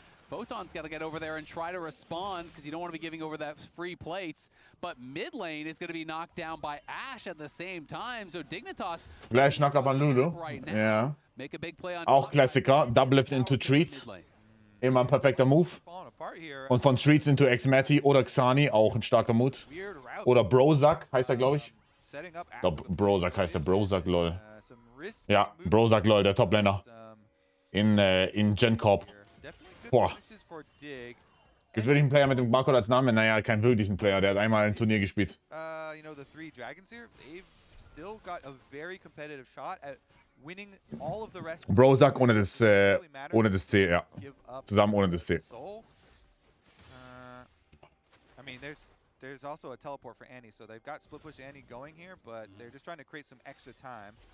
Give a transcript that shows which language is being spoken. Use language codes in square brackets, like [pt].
[en] Photon's got to get over there and try to respond because you don't want to be giving over that free plates. But mid lane is going to be knocked down by Ash at the same time. So Dignitas. [de] Flash Knock-up an Lulu. Ja. Auch Klassiker. [en] Double Lift into Treats. [de] Immer ein perfekter Move. Und von Treats into X-Matty oder Xani auch ein starker Move. Oder Brozak heißt er, glaube ich. Ich glaube, Brozak heißt er. Brozak, lol. Ja, Brozak, lol, der Toplaner. In Gen Corp. Boah. Gibt wirklich einen Player mit dem Barcode als Namen? Naja, keinen wirklichen Player. Der hat einmal ein Turnier gespielt. [en] You know, the 3 Dragons here, they've still got a very competitive shot at winning all of the rest. [de] Brozak ohne das C, ja. Zusammen ohne das C. [en] I mean, there's also a teleport for Annie, so they've got split push Annie going here, but they're just trying to create some extra time.